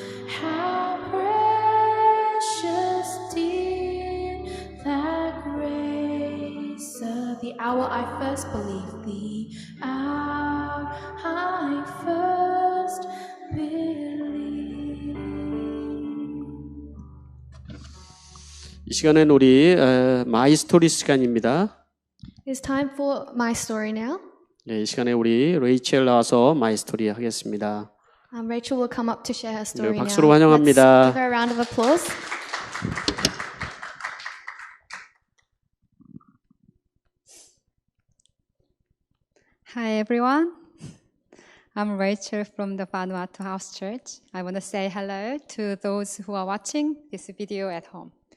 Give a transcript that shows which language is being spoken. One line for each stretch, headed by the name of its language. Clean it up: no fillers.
English: How precious did that grace, the hour I first believed, the hour I first believed.
Korean: 이 시간엔 우리 마이 스토리 시간입니다.
English: It's time for my story now.
Korean: 네, 이 시간에 우리 레이첼 나와서 마이 스토리 하겠습니다.
English: Rachel will come up to share her story
Korean: 네,
English: now.
Korean: 박수로 환영합니다.
English: Let's give her a round of applause. Hi everyone. I'm Rachel from the Vanuatu House Church. I want to say hello to those who are watching this video at home.